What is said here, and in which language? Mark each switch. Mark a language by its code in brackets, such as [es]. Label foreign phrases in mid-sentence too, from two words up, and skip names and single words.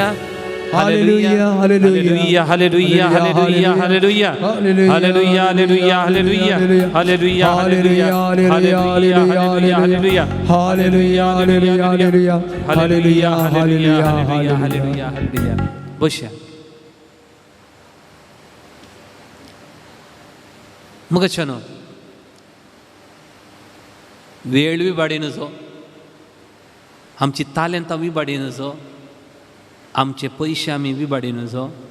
[en] Hallelujah, hallelujah, hallelujah, hallelujah, hallelujah, hallelujah, hallelujah, hallelujah, hallelujah, hallelujah, hallelujah, hallelujah, hallelujah, hallelujah, hallelujah, hallelujah, hallelujah, hallelujah, hallelujah. Bosha. [kok] मुगच्छनो वेळ बी बाडीनचो, आमची तालंत बी बाडीनचो, आमचे पयशे आमी बी बाडीनचो.